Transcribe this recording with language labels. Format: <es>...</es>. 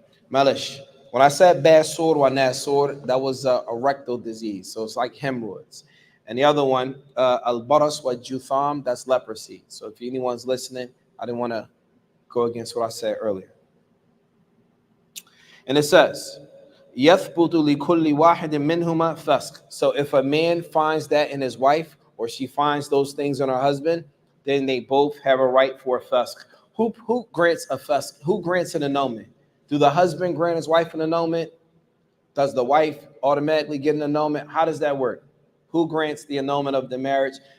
<en>Malish. When I said basur wa nasur, that was a rectal disease, so it's like hemorrhoids. And the other one, al-baras wa jutham, that's leprosy. So if anyone's listening, I didn't want to go against what I said earlier. And it says,</en> <ar>يَثْبُتُ لِكُلِّ وَاحِدٍ مِّنْهُمَا فَسْقٌ.</ar> <en>So if a man finds that in his wife, or she finds those things in her husband, then they both have a right for a fasq. Who grants a fasq? Who grants an annulment? Do the husband grant his wife an annulment? Does the wife automatically get an annulment? How does that work? Who grants the annulment of the marriage?</en>